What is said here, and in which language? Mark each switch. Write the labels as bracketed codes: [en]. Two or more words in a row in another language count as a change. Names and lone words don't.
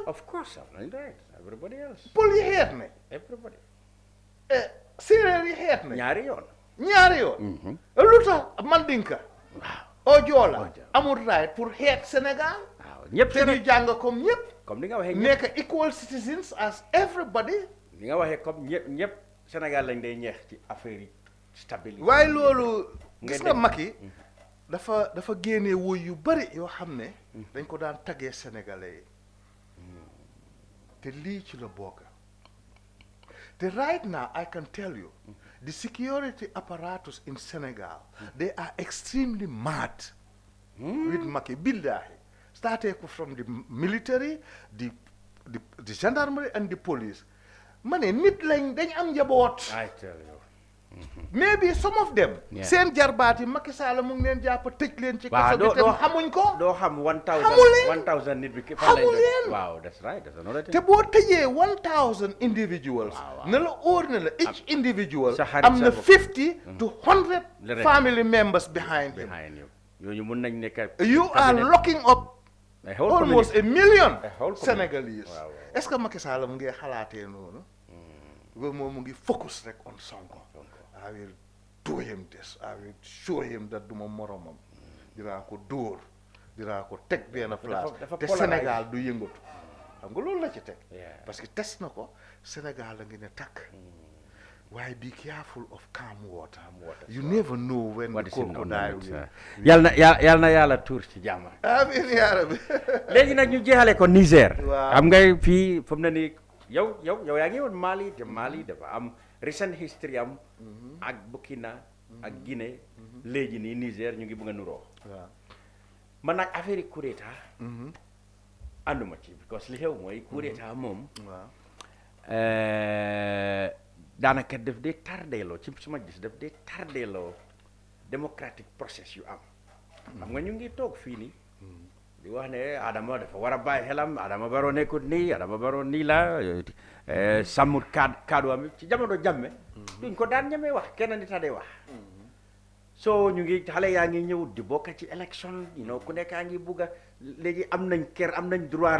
[en] of course right everybody else [wo] pël yi xeet ne [en] everybody [wo] séeréer yi xeet ne ñaari yoon lu tax Mandinka o joola amul right pour xeet Sénégal ñëpp te ñu jàng comme ñëpp comme ni nga waxee [en] nekk equal citizens as everybody [wo] ni nga waxee comme ñëpp Sénégal lañ day ñeex ci affaire yi stabilité waaye loolu gis nga Macky dafa génnee woy yu bari yoo xam ne dañ ko daan taggee sénégalais yi te lii ci la bokk te [en] right now I can tell you the security apparatus in Senegal they are extremely mad with Macky billahi starting from the military the gendarmerie and the police [wo] ma ne nit lañ dañ am njaboot [en] I tell you maybe some of them seen [wo] jarbaat yi Macky Sall mu ngi leen jàpp tëj leen ci kaso bi te xamuñ ko doo xam 1000 nit bi xamu leen [en] waaw that's right that's another thing te boo tëjee 1000 individuals na la óor na la each individual am na 50 to 100 family members behind him [wo] ñooñu mun nañ nekk [en] you are locking up almost a million Senegalese [fr] est-ce que [wo] Macky Sall mu ngi xalaatee noonu loolu moom mu ngi focus rek on Sonko [en] I will do him this I will show him that [wo] duma moromam dinaa ko dóor dinaa ko teg benn place te Sénégal du yëngatu xam nga loolu la ci teg parce que test na ko Sénégal la ngi ne takk waaye [en] be careful of calm water you never know when the crocodile will [wo] yal na yàlla tuur ci jàmm [ar] amiin yaa rabbi [wo] léegi nag ñu jeexale ko Niger xam nga fii fu mu ne nii yow yaa ngi woon Mali te Mali dafa am recent history am ak Burkina ak Guinée léegi nii Niger ñu ngi bëgg a nuroo man nag affaire yi [fr] coup d'état [wo] ànduma ci because li xew mooy [fr] coup d'état [wo] moom daanaka daf dee tardeeloo ci suma gis daf dee tardeeloo [en] democratic process [wo] yu am xam nga ñu ngi toog fii nii di wax ne Adama dafa war a bàyyi xelam Adama Barrow nekkut nii Adama Barrow nii la sàmmut kaddu am ci jamono jàmme duñ ko daan ñemee wax kenn nit a dee wax so ñu ngi xale yaa ngi ñëw di bokk ci élection ku nekk yaa ngi bugg a léegi am nañ kër am nañ droit